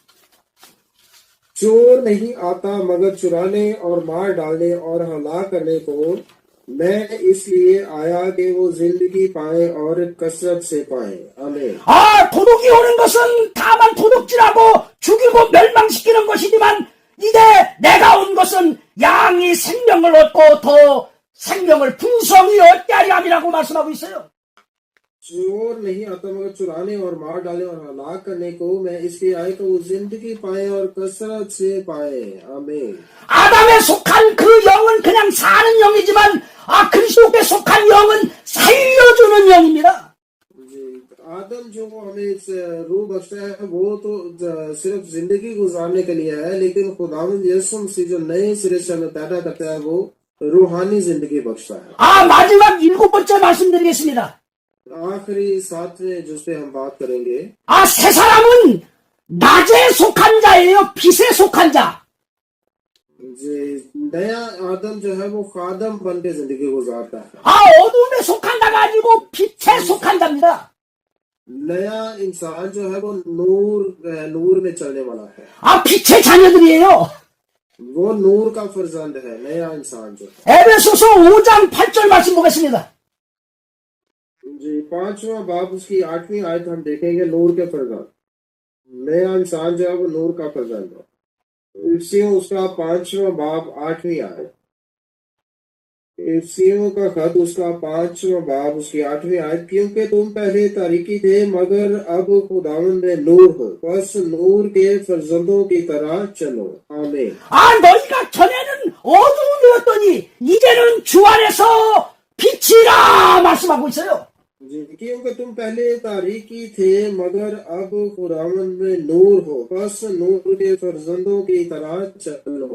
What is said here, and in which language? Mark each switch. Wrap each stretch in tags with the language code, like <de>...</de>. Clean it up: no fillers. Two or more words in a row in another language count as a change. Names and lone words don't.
<hi>चोर नहीं आता मगर चुराने और मार डालने और हलाक करने को, मैं इसलिए आया कि वो जिंदगी पाए और कसरत से पाए। आमीन।</hi> <ko>아, 도둑이 오는 것은 다만 도둑질하고 죽이고 멸망시키는 것이지만 이제 내가 온 것은 양이 생명을 얻고 더 생명을 풍성히 얻게 하려 함이라고 말씀하고 있어요.</ko> <hi>चोर नहीं आता मगर चुराने और मार डाले और हलाक करने को, मैं इसलिए आया कि वो जिंदगी पाए और कसरत से पाए। आमीन।</hi> <ko>아담에 속한 그 영은 그냥 사는 영이지만 그리스도께 속한 영은 살려주는 영입니다.</ko> <hi>आदम जो हमें इस रूह बख्शता है वो तो सिर्फ जिंदगी गुजारने के लिए है, लेकिन खुदावंद यीशु मसीह जो नए सिरे से हमें पैदा करता है वो रूहानी जिंदगी बख्शता है।</hi> <ko>마지막 7번째 말씀드리겠습니다.</ko> <hi>आखिरी 7वें जिस पे हम बात करेंगे।</hi> <ko>새 사람은 낮에 속한 자예요. 빛에 속한 자.</ko> <hi>जी, नया आदम जो है वो खादम बन के जिंदगी गुजारता है।</hi> <ko>어둠에 속한 자가 아니고 빛에 속한 자입니다.</ko> <hi>नया इंसान जो है वो नूर में चलने वाला है।</hi> <ko>빛의 자녀들이에요.</ko> <hi>वो नूर का फर्जंद है, नया इंसान जो है।</hi> <ko>에베소서 5장 8절 말씀 보겠습니다.</ko> <hi>जी, 5वां बाब उसकी 8वीं आयत हम देखेंगे। नूर के फर्जंद, नया इंसान जो है वो नूर का फर्जंद है। इफ्सियों उसका 5वां बाब 8वीं आयत। इफ्सियों का खत उसका 5वां बाब उसकी 8वीं आयत। क्योंकि तुम पहले तारीकी थे मगर अब खुदावंद में नूर हो, बस नूर के फर्जंदों की तरह चलो। आमीन।</hi> <ko>너희가 전에는 어둠이었더니 이제는 주 안에서 빛이라 말씀하고 있어요.</ko> <hi>जी, क्योंकि तुम पहले तारीकी थे मगर अब खुदावंद में नूर हो, बस नूर के फर्जंदों की तरह चलो।</hi>